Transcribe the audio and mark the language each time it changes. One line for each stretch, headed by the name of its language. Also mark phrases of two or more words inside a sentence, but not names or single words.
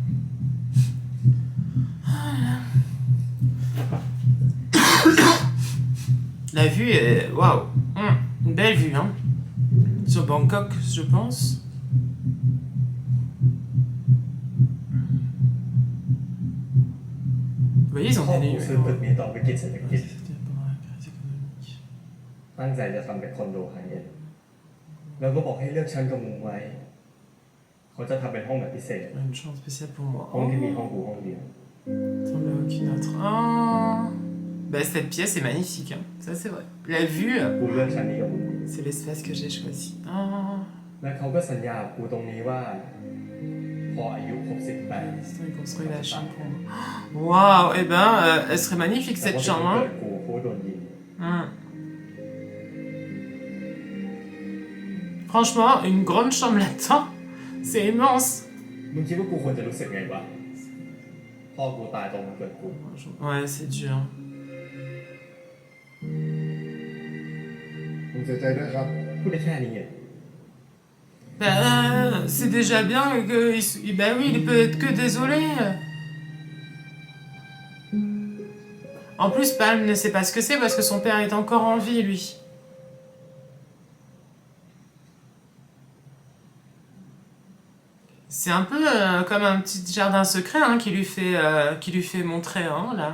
French: La vue est... Waouh. Une belle vue, hein. Sur Bangkok, je pense. Vous voyez, ils ont
Thai: พ่อ
French: des
Thai: กูซื้อตึกนี้ต่อวิกฤตเศรษฐกิจ ตั้งใจจะทำเป็นคอนโดไฮเอ็นด์แล้วก็บอกให้เลือกชั้นกับมุมไว้ เขาจะทำเป็นห้องแบบพิเศษ
French: Une chambre spéciale pour moi.
Thai: ห้องที่มีห้องกูห้องเดียว
French: Attends, mais aucune autre. Oh. Bah, cette pièce est magnifique, hein. Ça c'est vrai. La vue,
Thai: กูเลือกชั้นนี้กับมุมนี้
French: c'est l'espace que j'ai choisi. Oh.
Thai: และเขาก็สัญญากูตรงนี้ว่า พออายุครบ18
French: Il construit la chambre pour moi. Waouh, eh ben, elle serait magnifique
Thai: แต่
French: cette
Thai: ว่า
French: chambre,
Thai: เกิ
French: hein.
Thai: ดกูเพราะว่าโดนยิง
French: Franchement, une grande chambre là-dedans, c'est immense.
Thai: มึงคิดว่ากูควรจะรู้สึกไงวะพ่อกูตายตรงวันเกิดกู
French: Ouais, c'est dur.
Thai: ผมเสียใจด้วยครับ พูดได้แค่นี้อ่ะ
French: Bah, c'est déjà bien que... Bah oui, il peut être que désolé. En plus, Palm ne sait pas ce que c'est parce que son père est encore en vie, lui. C'est un peu comme un petit jardin secret hein, qui lui fait montrer, hein, là.